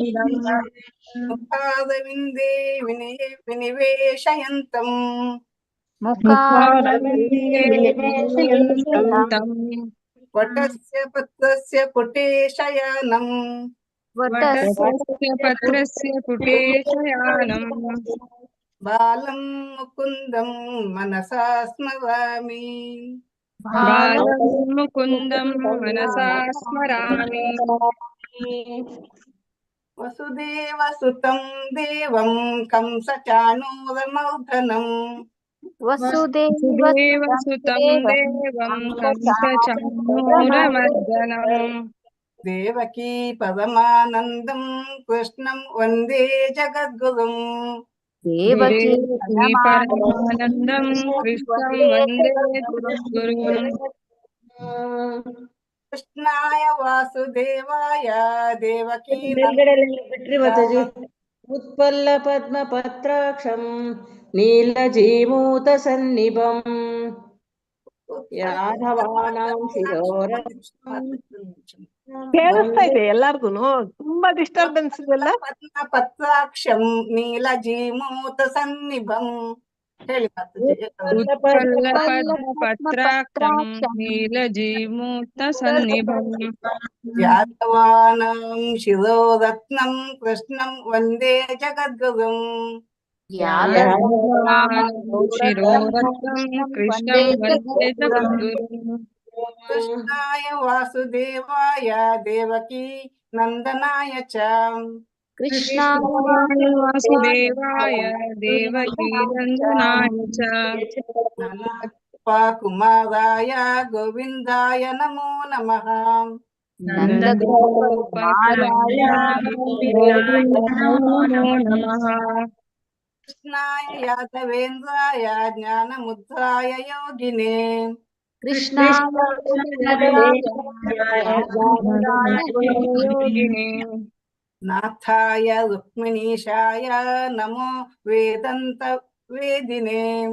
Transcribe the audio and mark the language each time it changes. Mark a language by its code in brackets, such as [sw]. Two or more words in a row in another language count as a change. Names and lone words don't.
[sa] ಮುಖಾದವಿಂದೇ ವಿನಿವೇಶಯಂತಂ ವಟಸ್ಯ ಪತ್ರಸ್ಯ ಪುಟೇ ಶಯನಂ ವಟಸ್ಯ ಪತ್ರಸ್ಯ ಪುಟೇ ಶಯಾನಂ ಬಾಲಂ ಮುಕುಂದಂ ಮನಸಾ ಸ್ಮರಾಮಿ. ಬಾಲಂ ಮುಕುಂದಂ ಮನಸಾ ಸ್ಮರಾಮಿ. ವಸುದೇವ ಸುತಂ ದೇವಂ ಕಂಸ ಚಾಣೂರಮರ್ದನಂ ವಸುದೇವ ಸುತಂ ದೇವಂ ಕಂಸ ಚಾಣೂರಮರ್ದನಂ ದೇವಕೀ ಪರಮಾನಂದಂ ಕೃಷ್ಣಂ ವಂದೇ ಜಗದ್ಗುರುಂ. ದೇವಕೀ ಪರಮಾನಂದಂ ಕೃಷ್ಣಂ ವಂದೇ ಜಗದ್ಗುರುಂ. ಕೃಷ್ಣಾಯ ವಾಸುದೇವಾಯ ದೇವಕೀ [kn] ಬಿಟ್ರಿ ಮಾತಾಜಿ. [sa] ಉತ್ಪಲ್ಲ ಪದ್ಮ ಪತ್ರಾಕ್ಷಂ ನೀಲಜೀಮೂತ ಸನ್ನಿಭಂ ಯಾದವಾನಾಂ ಶಿರೋರತ್ನಂ. [kn] ಕೇಳಿಸ್ತಾ ಇದೆ ಎಲ್ಲಾರ್ಗುನು, ತುಂಬಾ ಡಿಸ್ಟರ್ಬೆನ್ಸ್ ಇದೆಲ್ಲ. [sa] ಪದ್ಮ ಪತ್ರಾಕ್ಷಂ ನೀಲಜೀಮೂತ ಸನ್ನಿಭಂ. [kn] ಹೇಳಿ [sa] ಉತ್ಪಲ್ಲ ಪದ್ಮ ಪತ್ರಾಕ್ಷಂ ನೀಲಜೀಮೂತ ಸನ್ನಿಭಂ ಯಾದವಾನಾಂ ಶಿರೋರತ್ನಂ ಕೃಷ್ಣಂ ವಂದೇ ಜಗದ್ಗುರುಂ. ಯಾದವಾನಾಂ ಶಿರೋರತ್ನಂ ಕೃಷ್ಣಂ ವಂದೇ ಜಗದ್ಗುರುಂ. ಕೃಷ್ಣಾಯ ವಾಸುದೇವಾಯ ದೇವಕೀ ನಂದನಾಯ ಚ ಕೃಷ್ಣಾಯ ವಾಸುದೇವಾಯ ದೇವಕೀ ನಂದನಾಯ ಚ ಕುಮಾರಾಯ ಗೋವಿಂದಾಯ ನಮೋ ನಮಃ. ನಂದಗೋಪಾಯ ನಮೋ ನಮಃ. ಕೃಷ್ಣಾಯ ಯಾದವೇಂದ್ರಾಯ ಜ್ಞಾನಮುದ್ರಾಯ ಯೋಗಿನೇ ಯೋಗಿನೇ ನಾಥಾಯ ರುಕ್ಮಿಣೀಶಾಯ ನಮೋ ವೇದಂತ ವೇದಿನೇ.